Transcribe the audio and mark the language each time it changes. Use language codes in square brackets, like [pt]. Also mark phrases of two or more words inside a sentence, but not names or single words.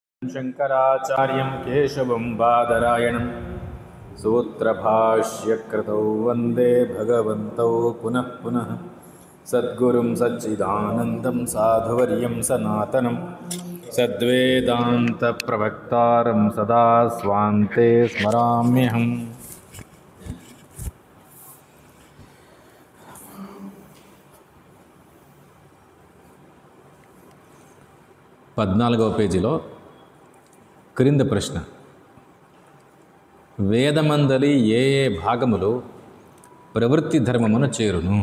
[sa] शंकराचार्यं केशवं बादरायणं सूत्रभाष्यकृतौ वन्दे भगवन्तौ पुनः पुनः सद्गुरुं सच्चिदानन्दं साधुवर्यं सनातनं सद्वेदान्तप्रवक्तारं सदा स्वान्ते स्मराम्यहम्। [te] 14వ పేజీలో క్రింద ప్రశ్న: వేదమందలి ఏ ఏ భాగములు ప్రవృత్తి ధర్మమును చేరును?